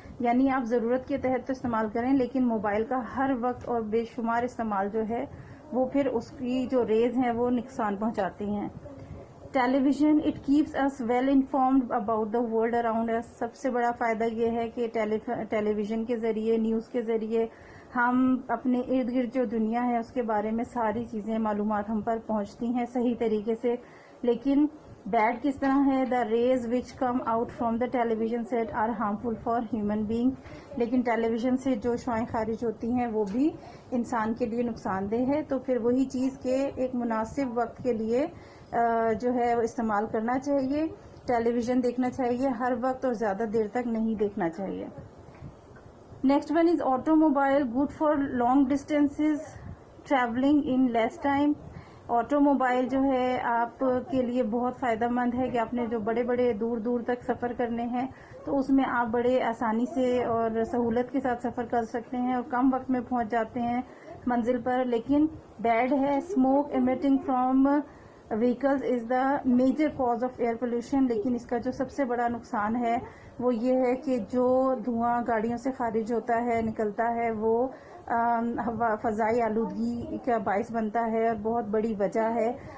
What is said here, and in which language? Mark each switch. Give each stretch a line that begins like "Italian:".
Urdu: یعنی آپ ضرورت کے تحت تو استعمال کریں لیکن موبائل کا ہر وقت اور بے شمار استعمال جو ہے وہ پھر اس کی جو ریز ہیں وہ نقصان پہنچاتی ہیں. ٹیلی vision.
English: It keeps us well informed about the world around us.
Urdu: سب سے بڑا فائدہ یہ ہے کہ ٹیلی ویژن کے ذریعے، نیوز کے ذریعے ہم اپنے ارد گرد جو دنیا ہے اس کے بارے میں ساری چیزیں، معلومات ہم پر پہنچتی ہیں صحیح طریقے سے. لیکن
English: bad
Urdu: کس طرح ہے؟
English: The rays which come out from the television set are harmful for human being.
Urdu: لیکن ٹیلی ویژن سے جو شعاعیں خارج ہوتی ہیں وہ بھی انسان کے لیے نقصان دہ ہے. تو پھر وہی چیز کے ایک مناسب وقت کے لیے جو ہے وہ استعمال کرنا چاہیے. ٹیلی ویژن دیکھنا چاہیے ہر وقت اور زیادہ دیر تک نہیں دیکھنا چاہیے.
English: Next one is automobile, good for long distances, travelling in less time.
Urdu: Auto mobile جو ہے آپ کے لیے بہت فائدہ مند ہے کہ آپ نے جو بڑے بڑے دور دور تک سفر کرنے ہیں تو اس میں آپ بڑے آسانی سے اور سہولت کے ساتھ سفر کر سکتے ہیں اور کم وقت میں پہنچ جاتے ہیں منزل پر. لیکن بیڈ ہے,
English: Smoke emitting from vehicles is the major cause of air pollution.
Urdu: لیکن اس کا جو سب سے بڑا نقصان ہے وہ یہ ہے کہ جو دھواں گاڑیوں سے خارج ہوتا ہے, نکلتا ہے, وہ فضائی آلودگی کا باعث بنتا ہے اور بہت بڑی وجہ ہے.